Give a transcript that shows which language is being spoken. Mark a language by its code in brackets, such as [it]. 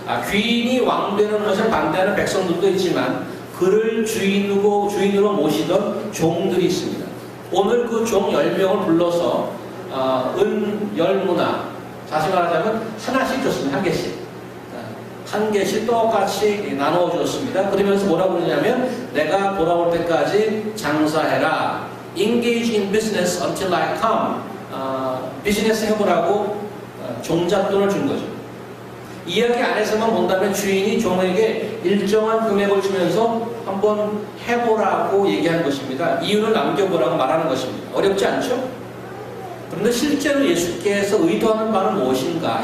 [ko] 귀인이 왕되는 것을 반대하는 백성들도 있지만 그를 주인으로 모시던 종들이 있습니다. 오늘 그 종 10명을 불러서 은 열 문화, 다시 말하자면 하나씩 줬습니다. 한 개씩 똑같이 나누어 주었습니다. 그러면서 뭐라고 그러냐면 내가 돌아올 때까지 장사해라. [en] Engage in business until I come. [ko] 비즈니스 해보라고 종잣돈을 준 거죠. 이야기 안에서만 본다면 주인이 종에게 일정한 금액을 주면서 한번 해보라고 얘기한 것입니다. 이유를 남겨보라고 말하는 것입니다. 어렵지 않죠? 그런데 실제로 예수께서 의도하는 바는 무엇인가?